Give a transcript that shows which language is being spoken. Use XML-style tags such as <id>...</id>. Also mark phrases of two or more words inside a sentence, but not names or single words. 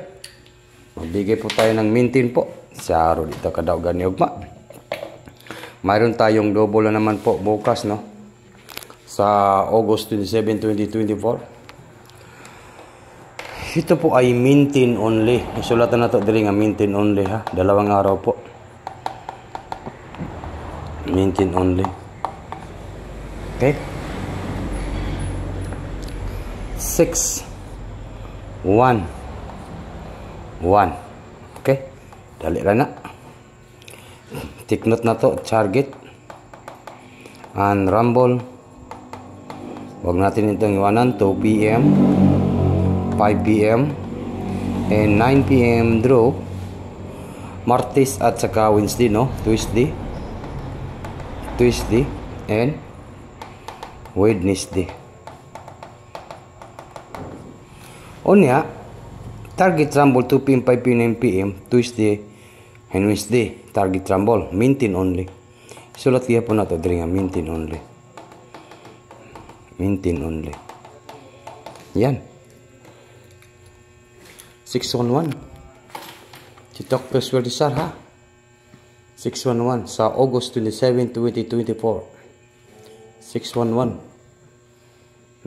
<tl>Magbigay po tayo ng mintin po. Sa araw dito</tl> <ceb>kadaugan ni ugma.</ceb> <tl>Mayroon tayong double na naman po bukas, no? Sa August 27, 2024. Ito po ay</tl> <en>mintin only.</en> <ceb>Isulatan na to diri nga</ceb> <en>mintin only,</en> <ceb>ha.</ceb> <tl>2 araw po.</tl> <en>Mintin only.</en> <tl>Okay? 6-1-1.</tl> <ceb>Okay? Dali lang na.</ceb> <en>Take note</en> <ceb>na to. Target.</ceb> <en>And rumble.</en> <tl>Huwag natin itong iwanan.</tl> <en>2 p.m. 5 p.m. and 9 p.m. draw.</en> <tl>Martes at saka Wednesday, no?</tl> <en>Tuesday and Wednesday. Unya, target rumble 2 p.m. 5 p.m. 9 p.m. Tuesday and Wednesday. Target rumble. Mintin only.</en> <ceb>Sulat kaya po na ito. Diri nga.</ceb> <en>Mintin only. Mintin only.</en> <tl>Yan. 611. Si Dr. Swerdisar, ha? 611. Sa August 27, 2024. 611.</tl>